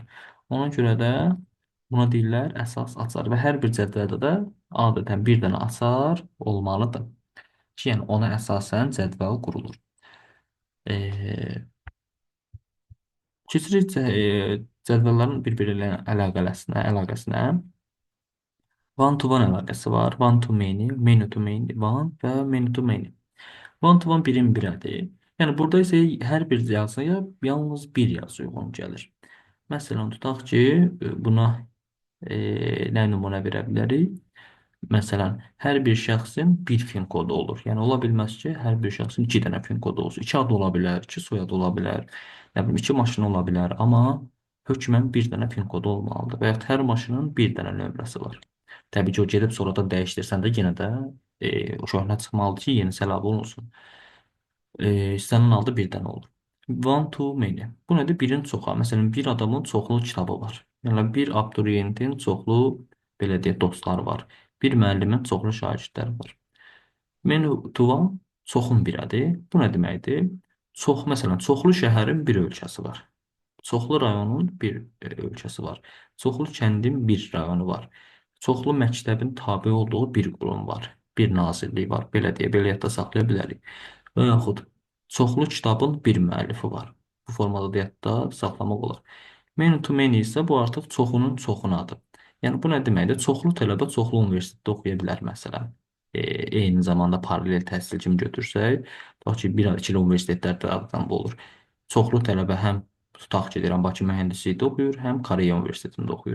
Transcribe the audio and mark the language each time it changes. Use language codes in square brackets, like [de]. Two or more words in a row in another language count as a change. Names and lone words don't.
[az] Ona görə də buna deyirlər əsas açar və hər bir cədvəldə də adətən bir dənə açar olmalıdır ki, yəni ona əsasən cədvəl qurulur. Keçirik cədvəllərin bir-biri ilə əlaqəsinə. [en] One-to-one [az] əlaqəsi var. [en] One-to-many, many-to-many, one və many-to-many. One-to-one [az] birin birədir. Yəni burada isə hər bir yazıya yalnız bir yazı uyğun gəlir. Məsələn, tutaq ki, buna nə nümunə verə bilərik? Məsələn, hər bir şəxsin bir fin kodu olur. Yəni ola bilməz ki, hər bir şəxsin iki dənə fin kodu olsun. İki ad ola bilər, iki soyad ola bilər, nə bilim, iki maşın ola bilər, amma hökmən bir dənə fin kodu olmalıdır. Və ya hər maşının bir dənə nömrəsi var. Təbii ki, o gedib sonradan dəyişdirsən də yenə də o köhnə çıxmalıdır ki, yenisi əlavə olunsun. İstənilən halda bir dənə olur. [en] One to many. [az] Bu nədir? Birin çoxa. Məsələn, bir adamın çoxlu kitabı var. Yəni bir abituriyentin çoxlu belə deyək dostları var. Bir müəllimin çoxlu şagirdləri var. [en] Many to one [az] çoxun birədir. Bu nə deməkdir? Çox, məsələn, çoxlu şəhərin bir ölkəsi var. Çoxlu rayonun bir ölkəsi var. Çoxlu kəndin bir rayonu var. Çoxlu məktəbin tabe olduğu bir qurum var. Bir nazirlik var. Belə deyə, belə yadda saxlaya bilərik. Və yaxud çoxlu kitabın bir müəllifi var. Bu formada da yadda saxlamaq olar. [en] Many to many [az] isə bu artıq çoxunun çoxunadır. Yəni bu nə deməkdir? Çoxlu tələbə çoxlu universitetdə oxuya bilər məsələn. Eyni zamanda paralel təhsil kimi götürsək, tutaq ki, bir iki universitetlər tərəfindən bu olur. Çoxlu tələbə həm tutaq ki, deyirəm, Bakı mühəndislikdə oxuyur, həm Koreya Universitetində oxuyur.